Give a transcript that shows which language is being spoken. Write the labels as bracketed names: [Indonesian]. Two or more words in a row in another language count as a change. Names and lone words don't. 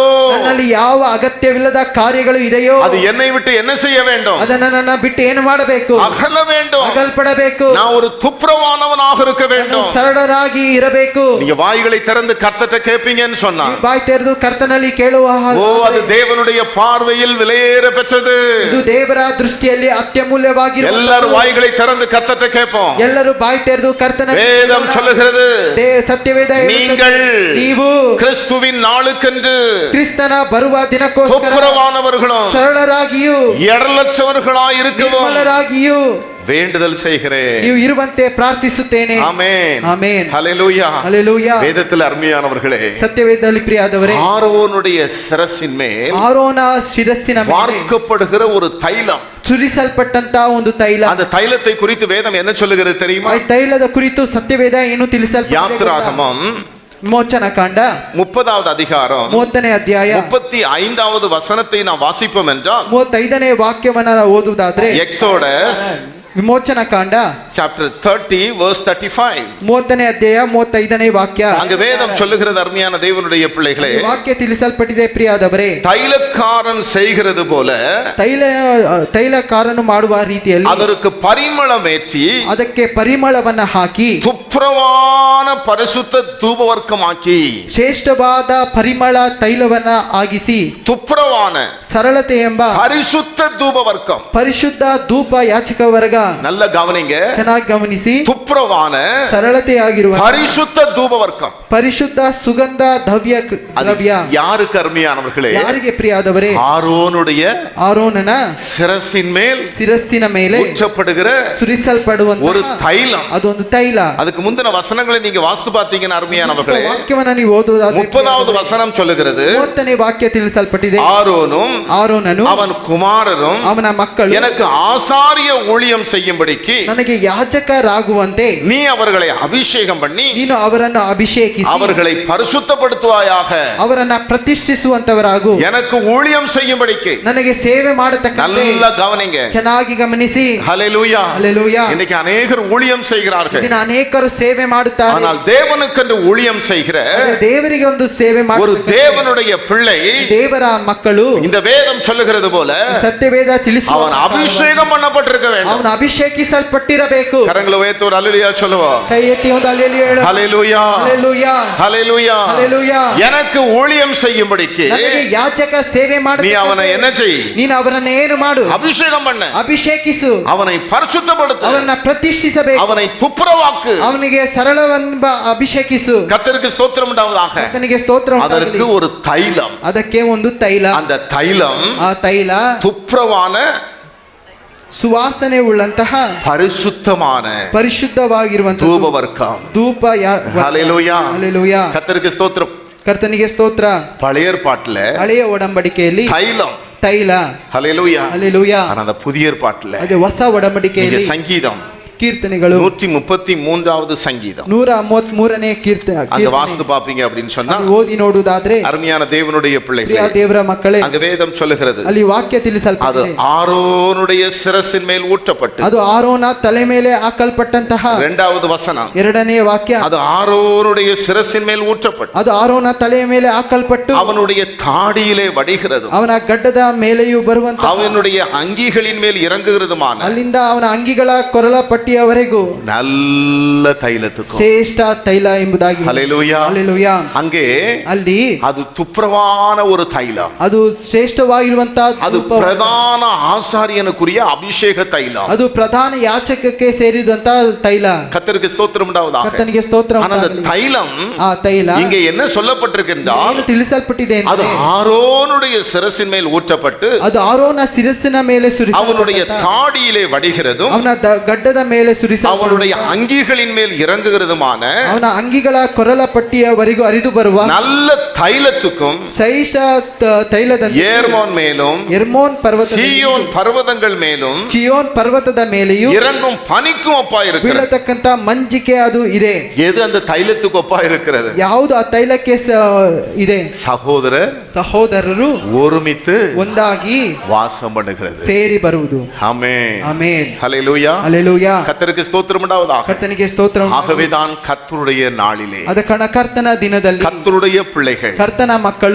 [Kannada] ನನ್ನಲ್ಲಿ ಯಾವ ಅಗತ್ಯವಿಲ್ಲದ ಕಾರ್ಯಗಳು ಇದೆಯೋ [Tamil] அது என்னை விட்டு என்ன செய்ய வேண்டும்? [Kannada] ಅದನ್ನ ನನ್ನ ಬಿಟ್ಟು ಏನು ಮಾಡಬೇಕು? [Tamil] அகல வேண்டும். [Kannada] ಅಗಲ್ಪಡಬೇಕು. [Tamil] நான் ஒரு துப்புரவானவனாக இருக்க [Kannada] ನಾನು [Tamil] வேண்டும். [Kannada] ಸರಳರಾಗಿ ಇರಬೇಕು. [Tamil] நீங்க வாய்களை திறந்து கர்த்தர்ட்ட கேட்பீங்கன்னு சொன்னா, [Kannada] ಬಾಯಿ ತೆರೆದು ಕರ್ತನಲ್ಲಿ ಕೇಳುವ [Tamil] ஓ அது தேவனுடைய பார்வையில் விலையேற பெற்றது. [Kannada] ಇದು ದೇವರ ದೃಷ್ಟಿಯಲ್ಲಿ ಅತ್ಯಮೂಲ್ಯವಾಗಿರುವ [Tamil] எல்லாரும் வாய்களை திறந்து கர்த்தர்ட்ட கேட்போம். [Kannada] ಎಲ್ಲರೂ ಬಾಯಿ ತೆರೆದು ಕರ್ತನ [Tamil] வேதம் சொல்லுகிறது, [Kannada] ಸತ್ಯವೇದ ಹೇಳುತ್ತದೆ, [Tamil] நீங்கள் [Kannada] ನೀವು [Tamil] கிறிஸ்துவின் நாளுக்கென்று [Kannada] ಕ್ರಿಸ್ತನ ಬರುವ ದಿನಕ್ಕೋಸ್ಕರ [Tamil] துப்புரவானவர்களும் [Kannada] ಸರಳರಾಗಿಯೂ [Tamil] எடலற்றவர்களாய் இருக்கவும் [Kannada] ನಿರ್ಮಲರಾಗಿಯೂ [Tamil] வேண்டுதல் செய்கிறேன். [Kannada] ನೀವು ಇರುವಂತೆ ಪ್ರಾರ್ಥಿಸುತ್ತೇನೆ. [Tamil] ஆமென். [Kannada] ಆಮೆನ್. [Tamil] ஹalleluya. [Kannada] ಹಲ್ಲೆಲೂಯಾ. [Tamil] வேதத்தில் அருமையானவர்களே, [Kannada] ಸತ್ಯವೇದದಲ್ಲಿ ಪ್ರಿಯಾದವರೇ, [Tamil] ஆரோனுடைய சிரசின் மேல் [Kannada] ಆರೋನ ಶಿರಸ್ಸಿನ ಮೇಲೆ [Tamil] வார்க்கப்படுகிற ஒரு தைலம், [Kannada] ಸುರಿಸಲ್ಪಟ್ಟಂತ ಒಂದು ತೈಲ. [Tamil] அந்த தைலத்தை குறித்து வேதம் என்ன சொல்லுகிறது தெரியுமா? [Kannada] ಆ ತೈಲದ ಕುರಿತು ಸತ್ಯವೇದ ಏನು ತಿಳಿಸಲ್ಪಟ್ಟಿದೆ? [Tamil] யாத்திராகமம் [Kannada] ವಿಮೋಚನ ಕಾಂಡ [Tamil] 30வது அதிகாரம் [Kannada] 30ನೇ ಅಧ್ಯಾಯ [Tamil] 35வது வசனத்தை நாம் வாசிப்போம் என்றால், [Kannada] 35ನೇ ವಾಕ್ಯವನ್ನ ಓದುವುದಾದ್ರೆ, [Tamil] எக்ஸோடஸ் [Kannada] ವಿಮೋಚನ ಕಾಂಡ [English] chapter 30 verse 35, [Kannada] 30ನೇ ಅಧ್ಯಾಯ 35ನೇ ವಾಕ್ಯ. [Tamil] அங்க வேதம் சொல்லுகிறது, அருமையான தேவனுடைய பிள்ளைகளே, [Kannada] ಈ ವಾಕ್ಯ ತಿಳಿಸಲ್ಪಟ್ಟಿದೆ ಪ್ರಿಯಾದವರೇ, [Tamil] தைலக்காரன் செய்கிறது போல [Kannada] ತೈಲಕಾರನು ಮಾಡುವ ರೀತಿಯಲ್ಲಿ [Tamil] அதற்கு பரிமளம் ஏற்றி [Kannada] ಅದಕ್ಕೆ ಪರಿಮಳವನ್ನ ಹಾಕಿ [Tamil] துப்புரவான பரிசுத்த தூபவர்க்கமாக்கி, [Kannada] ಶ್ರೇಷ್ಠವಾದ ಪರಿಮಳ ತೈಲವನ್ನ ಆಗಿಸಿ, [Tamil] துப்புரவான [Kannada] ಸರಳತೆ ಎಂಬ [Tamil] பரிசுத்த தூபவர்க்கம். [Kannada] ಪರಿಶುದ್ಧ ಧೂಪ ಯಾಚಕ ವರ್ಗ. [Tamil] நல்ல கவனிங்க, [Kannada] ಚೆನ್ನಾಗಿ ಗಮನಿಸಿ, [Tamil] துப்புரவான [Kannada] ಸರಳತೆಯಾಗಿರುವ [Tamil] பரிசுத்த தூபவர்க்கம். [Kannada] ಪರಿಶುದ್ಧ ಸುಗಂಧ [Tamil] அது [Kannada] ದ್ರವ್ಯ [Tamil] யாருக்கு அருமையானவர்களே? [Kannada] ಯಾರಿಗೆ ಪ್ರಿಯಾದವರೇ? [Tamil] ஆரோனுடைய [Kannada] ಆರೋನನ [Tamil] சிரசின் மேல் [Kannada] ಶಿರಸ್ಸಿನ ಮೇಲೆ [Tamil] ஊற்றப்படுகிற [Kannada] ಸುರಿಸಲ್ಪಡುವಂತ [Tamil] ஒரு தைலம். [Kannada] ಅದೊಂದು ತೈಲ. [Tamil] அதுக்கு முந்தின வசனங்களை நீங்க வாசித்து பார்த்தீங்கன்னா அருமையானவர்களே, [Kannada] ವಾಕ್ಯವನ್ನ ನೀವು ಓದುವುದಾದ್ರೆ [Tamil] 30வது வசனம் சொல்லுகிறது, [Kannada] 30ನೇ ವಾಕ್ಯ ತಿಳಿಸಲ್ಪಟ್ಟಿದೆ. [Tamil] ஆரோனும் [Kannada] ಆರೋನನು [Tamil] அவன் குமாரரும் [Kannada] ಅವನ ಮಕ್ಕಳು [Tamil] எனக்கு ஆசாரிய ஊழியம் செய்யும்படிக்கு [Kannada] ನನಗೆ ಯಾಜಕರಾಗುವಂತೆ [Tamil] நீ அவர்களை அபிஷேகம் பண்ணி [Kannada] ನೀನು ಅವರನ್ನು ಅಭಿಷೇಕಿಸಿ [Tamil] அவர்களை பரிசுத்தப்படுத்துவாயாக. [Kannada] ಅವರನ್ನ ಪ್ರತಿಷ್ಠಿಸುವಂತವರಾಗು. [Tamil] எனக்கு ஊழியம் செய்யும்படிக்கு. [Kannada] ನನಗೆ ಸೇವೆ ಮಾಡತಕ್ಕಂತೆ. [Tamil] நல்ல கவனிங்க, [Kannada] ಚೆನ್ನಾಗಿ ಗಮನಿಸಿ. [Tamil] ஹல்லேலூயா. [Kannada] ಹಲ್ಲೆಲೂಯಾ. [Tamil] இன்னைக்கு அநேகர் ஊழியம் செய்கிறார்கள், [Kannada] ದಿನ ಅನೇಕರು ಸೇವೆ ಮಾಡುತ್ತಾರೆ. [Tamil] ஆனால் தேவனுக்கென்று ஊழியம் செய்கிற [Kannada] ಆದರೆ ದೇವರಿಗೆ ಒಂದು ಸೇವೆ [Tamil] ஒரு [Kannada] ಮಾಡುವ [Tamil] தேவனுடைய பிள்ளை, [Kannada] ದೇವರ ಮಕ್ಕಳು, [Tamil] இந்த வேதம் சொல்லுகிறது போல, [Kannada] ಸತ್ಯವೇದ ತಿಳಿಸುವ [Tamil] அவன் அபிஷேகம் பண்ணப்பட்டிருக்க வேண்டும். [Kannada] ಅವನು ಅಭಿಷೇಕಿಸಲ್ಪಟ್ಟಿರಬೇಕು. [Tamil] கரங்களை உயர்த்தி ஒரு அல்லேலூயா சொல்லுவோம். [Kannada] ಕೈ ಎತ್ತಿ ಒಂದು ಹಲ್ಲೆಲೂಯಾ ಹೇಳು. [Tamil] ஹல்லேலூயா. [Kannada] ಹಲ್ಲೆಲೂಯಾ. [Tamil] ஹல்லேலூயா. [Kannada] ಹಲ್ಲೆಲೂಯಾ. [Tamil] எனக்கு ஊழியம் செய்யும்படிக்கு [Kannada] ನನಗೆ ಯಾಜಕ ಸೇವೆ [Tamil] நீ அவனை [Kannada] ಮಾಡು. [Tamil] என்ன செய்? [Kannada] ನೀನು ಅವರನ್ನ ಏನು ಮಾಡು? [Tamil] அபிஷேகம் பண்ண, [Kannada] ಅಭಿಷೇಕಿಸು. [Tamil] அவனை பரிசுத்தப்படுத்து, [Kannada] ಅವರನ್ನ ಪ್ರತಿಷ್ಠಿಸಬೇಕು. [Tamil] அவனை துப்புரவாக்கு. [Kannada] ಅವನಿಗೆ ಸರಳವೆಂಬ ಅಭಿಷೇಕಿಸು. [Tamil] கர்த்தருக்கு ஸ்தோத்திரம் உண்டாவதாக. [Kannada] ಆತನಿಗೆ ಸ್ತೋತ್ರ [Tamil] அதற்கு [Kannada] ಉಂಟಾಗಲಿ. [Tamil] ஒரு தைலம், [Kannada] ಅದಕ್ಕೆ ಒಂದು ತೈಲ. [Tamil] அந்த தைலம் [Kannada] ಆ ತೈಲ [Tamil] துப்புரவான [Kannada] ಸುವಾಸನೆ ಉಳ್ಳಂತಹ [Tamil] பரிசுத்தமான [Kannada] ಪರಿಶುದ್ಧವಾಗಿರುವಂತಹ [Tamil] தூபவர்க்கம். [Kannada] ಧೂಪ. [Tamil] ஹல்லேலூயா. [Kannada] ಹಲ್ಲೆಲೂಯಾ. [Tamil] கர்த்தருக்கு ஸ்தோத்திரம். [Kannada] ಕರ್ತನಿಗೆ ಸ್ತೋತ್ರ. [Tamil] பழைய ஏற்பாட்டுல [Kannada] ಹಳೆಯ ಒಡಂಬಡಿಕೆಯಲ್ಲಿ [Tamil] தைலம். [Kannada] ತೈಲ. [Tamil] ஹல்லேலூயா. [Kannada] ಹಲ್ಲೆಲೂಯಾ. [Tamil] ஆனா அந்த புதிய ஏற்பாட்டுல [Kannada] ಅದೇ ಹೊಸ [Tamil] நீங்க [Kannada] ಒಡಂಬಡಿಕೆಯಲ್ಲಿ [Tamil] சங்கீதம் [Kannada] ಕೀರ್ತನೆಗಳು [Tamil] 133வது சங்கீதம் [Kannada] 133ನೇ [Tamil] அங்க வாஸ்து பாப்பீங்க அப்படின்னு சொன்னா, [Kannada] ಓದಿ ನೋಡುವುದಾದ್ರೆ [Tamil] அருமையான தேவனுடைய [Kannada] ಪ್ರಿಯ [Tamil] பிள்ளைகளே, [Kannada] ದೇವರ ಮಕ್ಕಳೇ, [Tamil] அங்க வேதம் சொல்லுகிறது, [Kannada] ಅಲ್ಲಿ ವಾಕ್ಯ [Tamil] அது [Kannada] ತಿಳಿಸಲ್ಪಟ್ಟಿದೆ. [Tamil] ஆரோனுடைய சிரசின் மேல் ஊற்றப்பட்டு. [Kannada] ಅದು ಆರೋನ ತಲೆ ಮೇಲೆ ಹಾಕಲ್ಪಟ್ಟಂತಹ [Tamil] 2வது வசனம், [Kannada] ಎರಡನೇ ವಾಕ್ಯ. [Tamil] அது ஆரோனுடைய சிரசின் மேல் ஊற்றப்பட்டு [Kannada] ಅದು ಆರೋನ ತಲೆಯ ಮೇಲೆ ಹಾಕಲ್ಪಟ್ಟು [Tamil] அவனுடைய தாடியிலே வடிகிறது, [Kannada] ಅವನ ಗಡ್ಡದ ಮೇಲೆಯೂ ಬರುವಂತ, [Tamil] அவனுடைய அங்கிகளின் மேல் இறங்குகிறதுமான [Kannada] ಅಲ್ಲಿಂದ ಅವನ ಅಂಗಿಗಳ ಕೊರಳಪಟ್ಟು ಪಟ್ಟಿಯವರೆಗೂ [Tamil] நல்ல தைலத்துக்கும். [Kannada] ಶ್ರೇಷ್ಠ ತೈಲ ಎಂಬುದಾಗಿ. [Tamil] ஹல்லேலூயா. [Kannada] ಹಲ್ಲೆಲೂಯಾ. [Tamil] அங்கே [Kannada] ಅಲ್ಲಿ [Tamil] அது துப்புரவான ஒரு தைலம். [Kannada] ಅದು ಶ್ರೇಷ್ಠವಾಗಿರುವಂತಹ [Tamil] அது பிரதான ஆசாரியனுக்குரிய அபிஷேக தைலம். [Kannada] ಅದು ಪ್ರಧಾನ ಯಾಚಕಕ್ಕೆ ಸೇರಿದಂತ ತೈಲ. [Tamil] கர்த்தருக்கு ஸ்தோத்திரம் உண்டாவதாக. [Kannada] ಕರ್ತನಿಗೆ ಸ್ತೋತ್ರ [Tamil] ஆனா அந்த [Kannada] ಉಂಟಾಗಲಿ. [Tamil] தைலம் [Kannada] ಆ ತೈಲ [Tamil] இங்கே என்ன சொல்லப்பட்டிருக்கு என்றால் [Kannada] ಏನು ತಿಳಿಸಲ್ಪಟ್ಟಿದೆ [Tamil] அது [Kannada] ಅಂದರೆ [Tamil] ஆரோனுடைய சிரசின் மேல் ஊற்றப்பட்டு [Kannada] ಅದು ಆರೋನ ಶಿರಸ್ಸಿನ ಮೇಲೆ [Tamil] அவனுடைய [Kannada] ಸುರಿಸಲ್ಪಟ್ಟ [Tamil] தாடியிலே வடிகிறதும் [Kannada] ಅವನ ಗಡ್ಡದ ಮೇಲೆ [Tamil] அவனுடைய [Kannada] ಸುರಿಸಲ್ಪಟ್ಟ [Tamil] அங்கிகளின் மேல் இறங்குகிறதுமான [Kannada] ಅವನ ಅಂಗಿಗಳ ಕೊರಳ ಪಟ್ಟಿಯವರೆಗೂ ಹರಿದು ಬರುವ [Tamil] நல்ல தைலத்துக்கும் [Kannada] ಶ್ರೇಷ್ಠ ತೈಲದಂತೆ [Tamil] ஏர்மோன் மேலும் [Kannada] ಎರ್ಮೋನ್ ಪರ್ವತ [Tamil] சீயோன் பர்வதங்கள் மேலும் [Kannada] ಚಿಯೋನ್ ಪರ್ವತದ ಮೇಲೆಯೂ [Tamil] இறங்கும் பனிக்கும் ஒப்பா இருக்கிறது. [Kannada] ಬೀಳತಕ್ಕಂತ ಮಂಜಿಕೆ ಅದು ಇದೆ. [Tamil] எது அந்த தைலத்துக்கு ஒப்பா இருக்கிறது? [Kannada] ಯಾವುದು ಆ ತೈಲಕ್ಕೆ ಇದೆ? [Tamil] சகோதரர் [Kannada] ಸಹೋದರರು [Tamil] ஒருமித்து [Kannada] ಒಂದಾಗಿ [Tamil] வாசம் பண்ணுகிறது. [Kannada] ಸೇರಿ ಬರುವುದು. [Tamil] ஆமென். [Kannada] ಆಮೆನ್. [Tamil] ஹல்லேலூயா. [Kannada] ಹಲ್ಲೆಲೂಯಾ. [Tamil] கர்த்தருக்கு ஸ்தோத்திரம் உண்டாவதாக. [Kannada] ಕರ್ತನಿಗೆ ಸ್ತೋತ್ರ ಉಂಟಾಗಲಿ. [Tamil] ஆகவேதான் கர்த்தருடைய நாளிலே [Kannada] ಅದ ಕರ್ತನ ದಿನದಲ್ಲಿ [Tamil] கர்த்தருடைய பிள்ளைகள் [Kannada] ಕರ್ತನ ಮಕ್ಕಳು